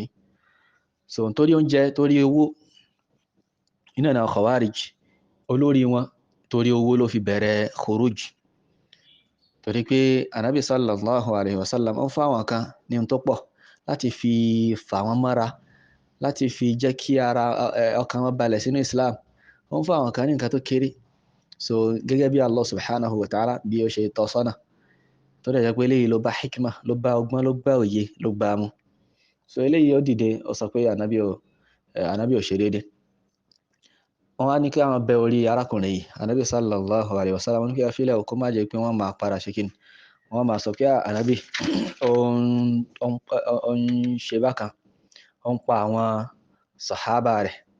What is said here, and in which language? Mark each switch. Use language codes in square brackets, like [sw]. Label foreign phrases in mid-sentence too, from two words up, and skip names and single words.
[yo] so nítorí oúnjẹ torí owó iná náà khawarij olórí wọn torí owó ló fi bẹ̀rẹ̀ khuruj. torí pé anabi [ar] صلى الله عليه وسلم [yo] ó fáwọn kan ní tó pọ̀ láti fi fà wọ́n mọ́ra, láti fi jẹ́ kí ara ọkàn wọn balẹ̀ sínú Islam. Ó ń fún àwọn kan ní nǹkan tó kéré. So gẹ́gẹ́ bí [ar] الله سبحانه وتعالى [yo] bí ó ṣe tọ́ sọ́nà, tó dẹ̀ jẹ́ pé eléyìí ló bá hikma, ló bá ọgbọ́n, ló bá òye, ló bá mu. So eléyìí ó dìde, ó sọ pé ànábì ò ṣe déédé. Wọ́n á ní kí àwọn bẹ orí arákùnrin yìí, ànábì [ar] صلى الله عليه وسلم, [yo] wọ́n ní kí a fílẹ̀ kó má jẹ́ pé wọ́n máa padà ṣe kíni, wọ́n máa sọ pé ànábì ó ń ṣe bákan, ó ń pa àwọn sàhábà rẹ̀.